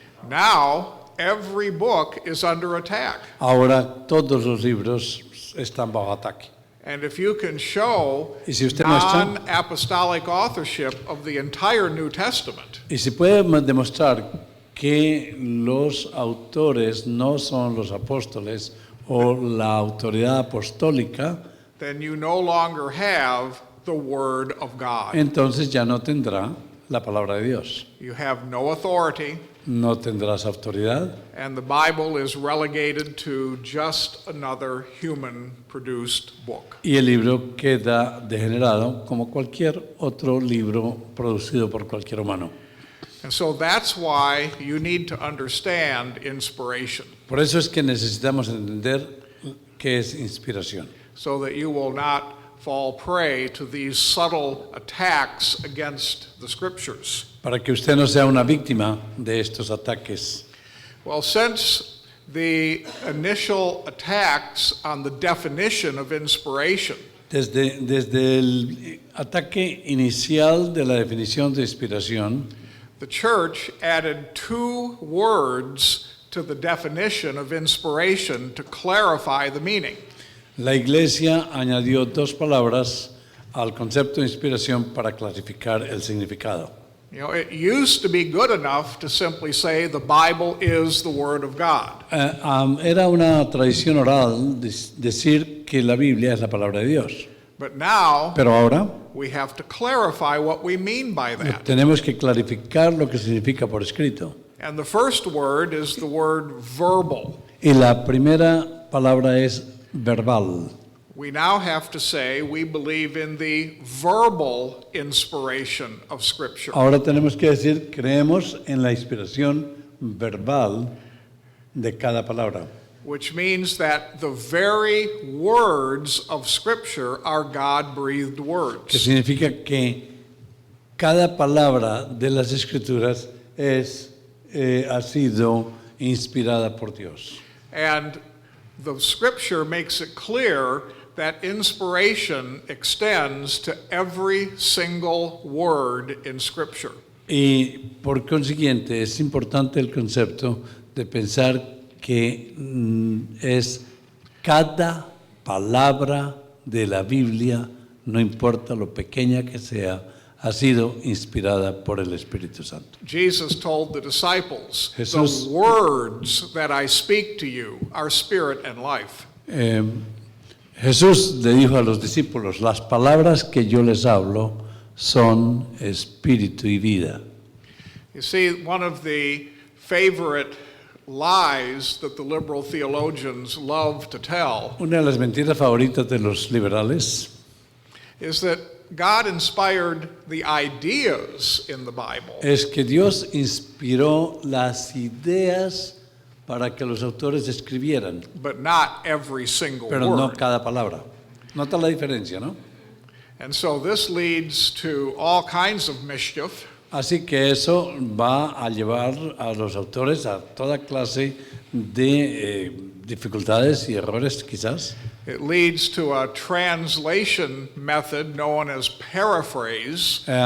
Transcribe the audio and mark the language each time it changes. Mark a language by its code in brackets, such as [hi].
[en] now every book is under attack. [es] ahora todos los libros están bajo ataque. [en] And if you can show [es] Y si usted muestra- [en] non-apostolic authorship of the entire New Testament, [es] Y se puede demostrar que los autores no son los apóstoles o la autoridad apostólica, [en] then you no longer have the Word of God. [es] entonces ya no tendrá la palabra de Dios. [en] You have no authority, [es] No tendrás autoridad [en] and the Bible is relegated to just another human-produced book. [es] y el libro queda degenerado como cualquier otro libro producido por cualquier humano. [en] And so that's why you need to understand inspiration, [es] Por eso es que necesitamos entender qué es inspiración, [en] so that you will not fall prey to these subtle attacks against the Scriptures. [es] para que usted no sea una víctima de estos ataques. [en] Well, since the initial attacks on the definition of inspiration, [es] Desde el ataque inicial de la definición de inspiración, [en] the church added 2 words to the definition of inspiration to clarify the meaning. [es] la Iglesia añadió 2 palabras al concepto de inspiración para clarificar el significado. [en] You know, it used to be good enough to simply say the Bible is the Word of God. [es] Era una tradición oral decir que la Biblia es la palabra de Dios, [en] But now [es] pero ahora [en] we have to clarify what we mean by that. [es] tenemos que clarificar lo que significa por escrito. [en] And the first word is the word verbal. [es] Y la primera palabra es verbal. [en] We now have to say we believe in the verbal inspiration of Scripture. [es] Ahora tenemos que decir, creemos en la inspiración verbal de cada palabra, [en] Which means that the very words of Scripture are God-breathed [es] que [en] words. [es] significa que cada palabra de las Escrituras ha sido inspirada por Dios. [en] And the Scripture makes it clear that inspiration extends to every single word in Scripture. [es] Y por consiguiente es importante el concepto de pensar que es cada palabra de la Biblia, no importa lo pequeña que sea, ha sido inspirada por el Espíritu Santo. [en] Jesus told the disciples, [es] Jesús- [en] the words that I speak to you are spirit and life. [es] Jesús le dijo a los discípulos, las palabras que yo les hablo son espíritu y vida. [en] You see, one of the favorite lies that the liberal theologians love to tell [es] Una de las mentiras favoritas de los liberales [en] is that God inspired the ideas in the Bible, [es] es que Dios inspiró las ideas para que los autores escribieran, [en] but not every single [es] pero no [en] word. [es] cada palabra. Nota la diferencia, ¿no? [en] And so this leads to all kinds of mischief. [es] Así que eso va a llevar a los autores a toda clase de dificultades y errores quizás. [en] It leads to a translation method known as paraphrase,